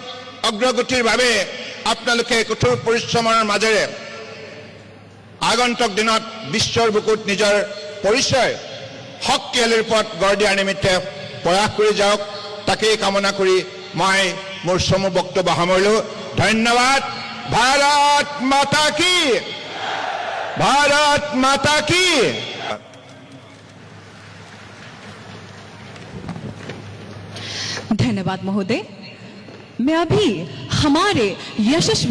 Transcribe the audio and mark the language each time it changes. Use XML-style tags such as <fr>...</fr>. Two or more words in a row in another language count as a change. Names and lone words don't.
<as>অগ্ৰগতিৰ বাবে আপোনালোকে কঠোৰ পৰিশ্ৰমৰ মাজেৰে আগন্তুক দিনত বিশ্বৰ বুকুত নিজৰ পৰিচয় শক্তিশালী ৰূপত গঢ় দিয়াৰ নিমিত্তে প্ৰয়াস কৰি যাওক, তাকেই কামনা কৰি মই মোৰ চমু বক্তব্য সামৰিলোঁ।</as> <hi>ধন্যবাদ। भारत माता की, भारत माता की। धन्यवाद महोदय। मैं अभी हमारे यशस्वी</hi>